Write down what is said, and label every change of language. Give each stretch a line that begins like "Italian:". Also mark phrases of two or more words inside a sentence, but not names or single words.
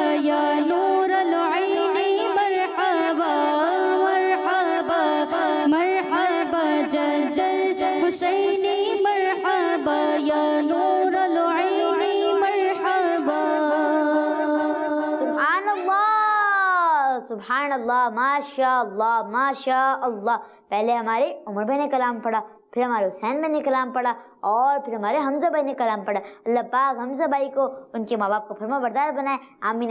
Arabic: या नूर العين مرحبا مرحبا مرحبا جد حسینی مرحبا یا نور العين مرحبا. سبحان اللہ ماشاء اللہ ماشاء اللہ.
Urdu: پہلے ہمارے عمر بھائی نے کلام پڑھا، پھر ہمارے حسین بھائی نے کلام پڑھا، اور پھر ہمارے حمزہ بھائی نے کلام پڑھا. اللہ پاک حمزہ بھائی کو ان کے ماں باپ کو فرما بردار بنائے، آمین.